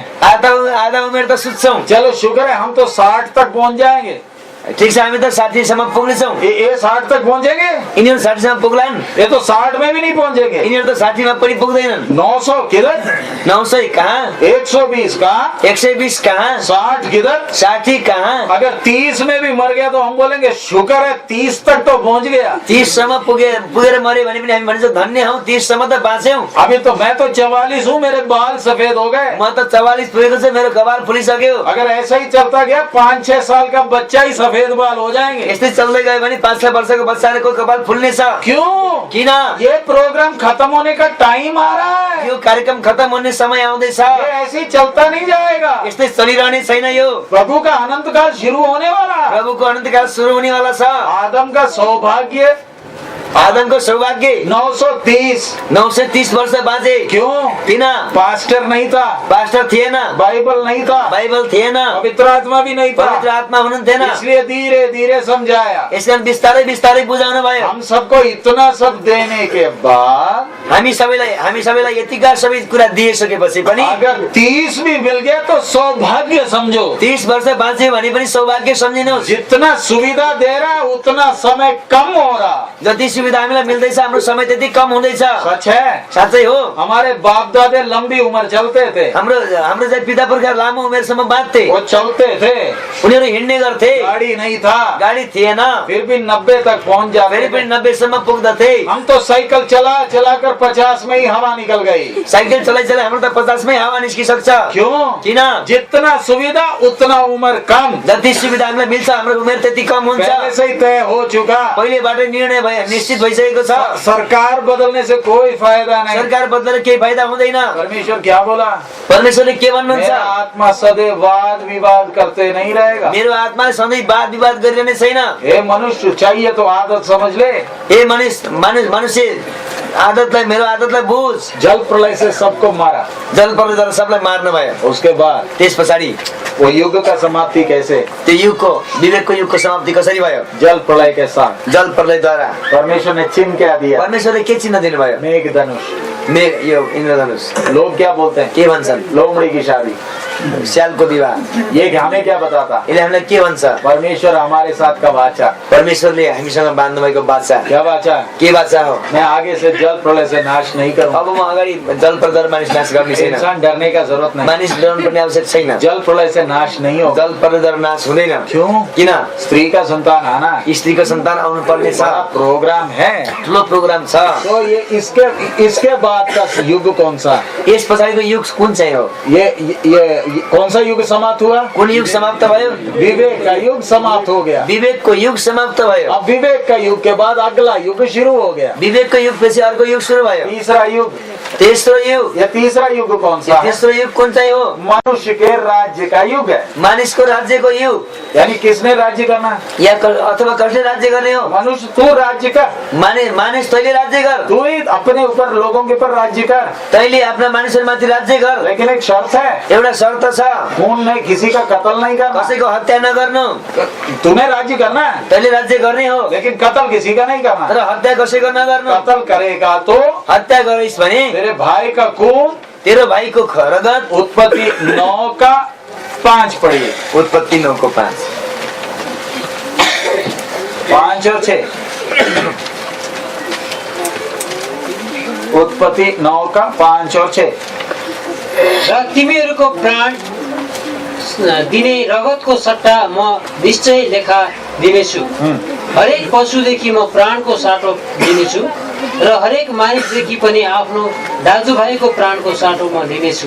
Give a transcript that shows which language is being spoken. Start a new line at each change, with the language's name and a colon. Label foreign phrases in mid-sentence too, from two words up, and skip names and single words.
Nepali: आधा उमेर त सुत्छौँ।
Hindi: चलो शुक्र है हम तो 60 तक पहुंच जाएंगे।
Nepali: ठिक छ, हामी त 60 सम्म पुग्नेछौँ।
Hindi: ये 60 तक पहुंचेंगे?
Nepali: यिनीहरू 60 सम्म पुग्लान्।
Hindi: ये तो 60 में भी नहीं पहुंचेंगे।
Nepali: यिनीहरू त 60 मा पनि पुग्दैनन्।
Hindi: 900 किधर,
Nepali: 900 कहाँ, 120 कहाँ, 120 कहाँ,
Hindi: 60 किधर।
Nepali: 60 कहाँ?
Hindi: अगर 30 में भी मर गया तो हम बोलेंगे शुक्र है 30 तक तो पहुंच गया।
Nepali: 30 सम्म पुगेर मरे भने पनि हामी भन्छौँ धन्य हौ, 30 सम्म त बाँच्यौँ।
Hindi: अभी तो मैं तो 44 हूँ, मेरे बाल सफेद हो गए।
Nepali: म त 44 पुगेको छ, मेरो कपाल फुलिसक्यो।
Hindi: अगर ऐसा ही चलता गया 5-6 साल का बच्चा ही सफेद बाल हो जाएंगे।
Nepali: यस्तै चल्दै गयो भने 5-6 वर्षको बच्चाको कपाल फुल्ने छ।
Hindi: क्यों?
Nepali: किन?
Hindi: ये प्रोग्राम खत्म होने का टाइम आ रहा है।
Nepali: यो कार्यक्रम खत्म हुने समय आउँदैछ।
Hindi: ये ऐसे ही चलता नहीं जाएगा।
Nepali: यस्तै चलिरहने छैन यो।
Hindi: प्रभु का अनंत काल शुरू होने वाला है।
Nepali: प्रभुको अनन्तकाल सुरु हुनेवाला छ।
Hindi: आदम का सौभाग्य,
Nepali: आदमको सौभाग्य 930। 930 वर्ष बाँचे।
Hindi: क्यों?
Nepali: किन?
Hindi: पास्टर नहीं था,
Nepali: पास्टर थिएन,
Hindi: बाइबल नहीं था,
Nepali: बाइबल थिएन,
Hindi: पवित्र आत्मा भी नहीं था,
Nepali: पवित्र आत्मा हुनुहुन्थेन।
Hindi: इसलिए धीरे धीरे समझाया।
Nepali: यसकारण बिस्तारै बिस्तारै बुझाउनु भयो।
Hindi: हम सबको इतना सब देने के बाद
Nepali: हामी सबैलाई यतिका सबै कुरा दिइसकेपछि पनि
Hindi: अगर 30 भी मिल गया तो सौभाग्य समझो।
Nepali: 30 वर्ष बाँच्यो भने पनि सौभाग्य सम्झिनुहोस्।
Hindi: जितना सुविधा दे रहा है उतना समय कम हो रहा।
Nepali: जति सुविधा हामीलाई मिल्दैछ हाम्रो समय त्यति कम हुँदैछ।
Hindi: सच है।
Nepali: साँच्चै हो।
Hindi: हमारे बाप दादे लंबी उम्र चलते थे,
Nepali: हाम्रो चाहिँ पिता पुर्खा लामो उमेरसम्म बाँच्थे।
Hindi: वो चलते थे,
Nepali: उनीहरू हिँड्ने गर्थे,
Hindi: गाड़ी नहीं था,
Nepali: गाडी थिएन,
Hindi: फिर भी 90 तक पहुंच जाते
Nepali: फेरि
Hindi: थे।
Nepali: पनि 90 सम्म पुग्दथे।
Hindi: हम तो साइकिल चला कर 50 में ही हवा निकल गई।
Nepali: साइकल चलाइ हाम्रो त 50 मै हावा निस्किसक्छ।
Hindi: क्यों?
Nepali: किन?
Hindi: जितना सुविधा उतना उम्र कम।
Nepali: जति सुविधा हामीलाई मिल्छ हाम्रो उमेर त्यति कम हुन्छ।
Hindi: पहले से ही तय हो चुका।
Nepali: पहिलेबाटै निर्णय भयो, निश्चित भइसकेको छ।
Hindi: सरकार बदलने से कोई फायदा नहीं।
Nepali: सरकार बदलेर केही फाइदा हुँदैन।
Hindi: परमेश्वर क्या बोला?
Nepali: परमेश्वरले के भन्नुहुन्छ?
Hindi: मेरा आत्मा सदैव वाद विवाद करते नहीं रहेगा।
Nepali: मेरो आत्माले सधैँ वाद विवाद गरिरहने छैन।
Hindi: हे मनुष्य, चाहिए तो आदत समझ ले।
Nepali: ए मनुष्य आदतलाई, मेरो आदतलाई बुझ।
Hindi: जल प्रलय से सबको मारा,
Nepali: जल प्रलयद्वारा सबलाई मार्नु भयो।
Hindi: उसके बाद
Nepali: त्यस पछाडि
Hindi: वो युग का समाप्ति कैसे?
Nepali: त्यो विवेकको युगको समाप्ति कसरी भयो?
Hindi: जल प्रलय के साथ।
Nepali: जल प्रलयद्वारा
Hindi: परमेश्वर ने चिन्ह क्या दिया?
Nepali: परमेश्वरले के चिन्ह दिनुभयो?
Hindi: मेघधनुष।
Nepali: यो इन्द्रधनुष।
Hindi: लोग क्या बोलते हैं?
Nepali: के भन्छन्?
Hindi: लोमड़ी की शादी,
Nepali: स्यालको विवाह।
Hindi: ये हमें क्या बताता?
Nepali: यसले हामीलाई के भन्छ?
Hindi: परमेश्वर हमारे साथ का वाचा।
Nepali: परमेश्वरले हामीसँग बाँध्नु भएको बाचा।
Hindi: क्या वाचा?
Nepali: के बाचा हो?
Hindi: मैं आगे से जल प्रलय से नाश नहीं करूँगा।
Nepali: अब म अगाडि जल प्रलयद्वारा मानिस नाश गर्ने छैन।
Hindi: इंसान डरने का जरूरत नहीं।
Nepali: मानिस डराउनु पर्ने आवश्यक छैन।
Hindi: जल प्रलय से नाश नहीं होगा।
Nepali: जल प्रलयद्वारा नाश हुँदैन।
Hindi: क्यों?
Nepali: किन?
Hindi: स्त्री का संतान आना,
Nepali: स्त्रीको सन्तान आउनु पर्ने छ।
Hindi: बड़ा प्रोग्राम है।
Nepali: ठुलो प्रोग्राम छ।
Hindi: तो ये इसके बाद का युग कौन सा?
Nepali: यस पछाडिको युग कुन चाहिँ हो?
Hindi: ये कौन सा युग समाप्त हुआ?
Nepali: कुन युग समाप्त भयो?
Hindi: विवेक का युग समाप्त हो गया।
Nepali: विवेकको युग समाप्त भयो।
Hindi: अब विवेक का युग के बाद अगला युग शुरू हो गया।
Nepali: विवेकको युग पछि अर्को युग सुरु भयो।
Hindi: तीसरा युग।
Nepali: तेस्रो युग।
Hindi: यह तीसरा युग कौन सा है?
Nepali: तेस्रो युग कुन चाहिँ हो?
Hindi: मनुष्य के राज्य का युग है।
Nepali: मानिसको राज्यको युग।
Hindi: यानी किसने राज्य करना?
Nepali: या अथवा कसले राज्य गर्ने हो?
Hindi: मनुष्य तू राज्य कर।
Nepali: मानिस तैँले राज्य गर।
Hindi: तू ही अपने ऊपर लोगों के ऊपर राज्य कर।
Nepali: तैँले आफ्ना मानिसहरूमाथि राज्य गर।
Hindi: लेकिन एक शर्त है,
Nepali: एउटा शर्त छ,
Hindi: खून नहीं, किसी का कत्ल नहीं करना।
Nepali: कसैको हत्या नगर्नु।
Hindi: तूने राज्य करना है,
Nepali: तैँले राज्य गर्ने हो,
Hindi: लेकिन कत्ल किसी का नहीं करना।
Nepali: तर हत्या कसैको नगर्नु।
Hindi: कत्ल करेगा तो
Nepali: हत्या गरिस् भने
Hindi: तेरे भाई का खून
Nepali: तेरो भाइको रगत।
Hindi: उत्पत्ति 9 का 5 पढ़िए।
Nepali: उत्पत्ति 9 को 5।
Hindi: 5 और 6। उत्पत्ति 9 का 5 और 6।
Nepali: र तिमीहरूको प्राण दिने रगतको सट्टा म निश्चय लेखा दिनेछु। हरेक पशुदेखि म प्राणको साटो दिनेछु र हरेक मानिसदेखि पनि आफ्नो दाजुभाइको प्राणको साटो म दिनेछु।